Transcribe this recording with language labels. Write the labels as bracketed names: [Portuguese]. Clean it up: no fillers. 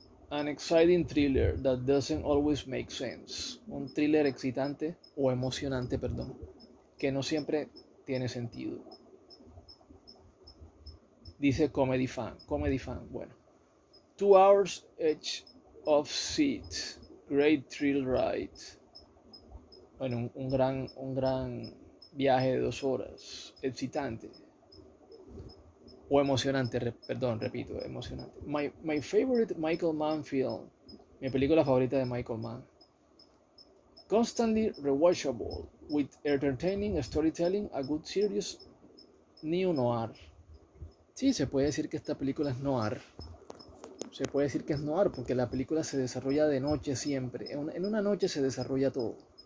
[English] An exciting thriller that doesn't always make sense. [Spanish] Un thriller excitante o emocionante, perdón, que no siempre tiene sentido. [English] Dice Comedy Fan, bueno. 2 hours edge of seat. Great thrill ride. [Spanish] Bueno, un gran viaje de 2 horas. Excitante. O emocionante, repito, emocionante. [English] My favorite Michael Mann film. [Spanish] Mi película favorita de Michael Mann. [English] Constantly rewatchable, with entertaining storytelling, a good serious neo-noir. [Spanish] Sí, se puede decir que esta película es noir. Se puede decir que es noir porque la película se desarrolla de noche siempre. En una noche se desarrolla todo.